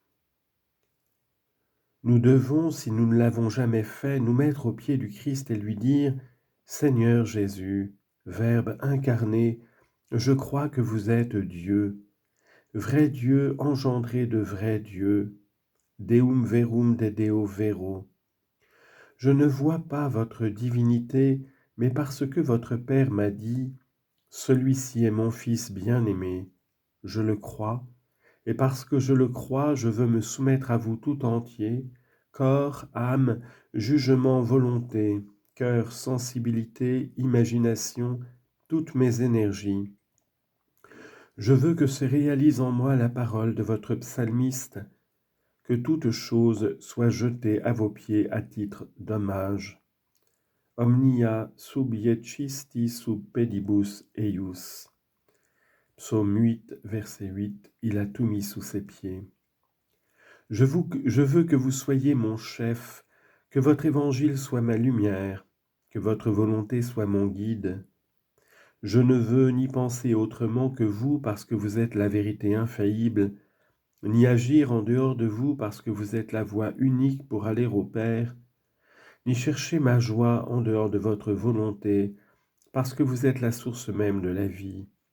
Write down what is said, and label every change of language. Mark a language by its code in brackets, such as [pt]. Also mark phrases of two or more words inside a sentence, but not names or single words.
[fr] Nous devons, si nous ne l'avons jamais fait, nous mettre aux pieds du Christ et lui dire « Seigneur Jésus, Verbe incarné, je crois que vous êtes Dieu, vrai Dieu engendré de vrai Dieu, [la] Deum verum de Deo vero. [fr] Je ne vois pas votre divinité, mais parce que votre Père m'a dit « Celui-ci est mon Fils bien-aimé », je le crois, et parce que je le crois, je veux me soumettre à vous tout entier, corps, âme, jugement, volonté, cœur, sensibilité, imagination, toutes mes énergies. Je veux que se réalise en moi la parole de votre psalmiste, que toute chose soit jetée à vos pieds à titre d'hommage. [la] Omnia subiecisti sub pedibus eius. [fr] Psaume 8, verset 8, il a tout mis sous ses pieds. Je veux que vous soyez mon chef, que votre évangile soit ma lumière, que votre volonté soit mon guide. Je ne veux ni penser autrement que vous parce que vous êtes la vérité infaillible, ni agir en dehors de vous parce que vous êtes la voie unique pour aller au Père, ni chercher ma joie en dehors de votre volonté parce que vous êtes la source même de la vie.